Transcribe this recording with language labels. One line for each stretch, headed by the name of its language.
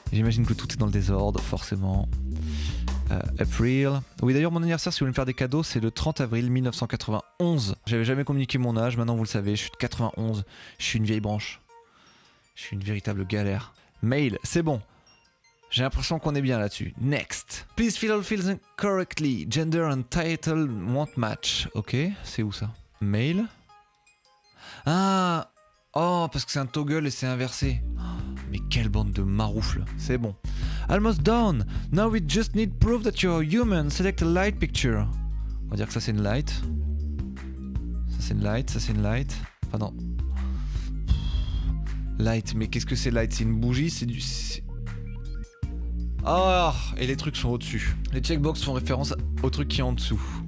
French: J'imagine que tout est dans le désordre, forcément. April. Oui, d'ailleurs, mon anniversaire, si vous voulez me faire des cadeaux, c'est le 30 avril 1991. J'avais jamais communiqué mon âge, maintenant vous le savez, je suis de 91. Je suis une vieille branche. Je suis une véritable galère. Mail, c'est bon. J'ai l'impression qu'on est bien là-dessus.
English: Next. Please fill all fields correctly. Gender and title won't match.
French: Ok, c'est où ça? Mail. Ah. Oh, parce que c'est un toggle et c'est inversé. Mais quelle bande de maroufles. C'est bon.
English: Almost done. Now we just need proof that you're human. Select a light picture.
French: On va dire que ça c'est une light. Ça c'est une light, ça c'est une light. Enfin non. Light, mais qu'est-ce que c'est light? C'est une bougie, c'est du... Ah, et les trucs sont au-dessus. Les checkbox font référence au truc qui est en dessous.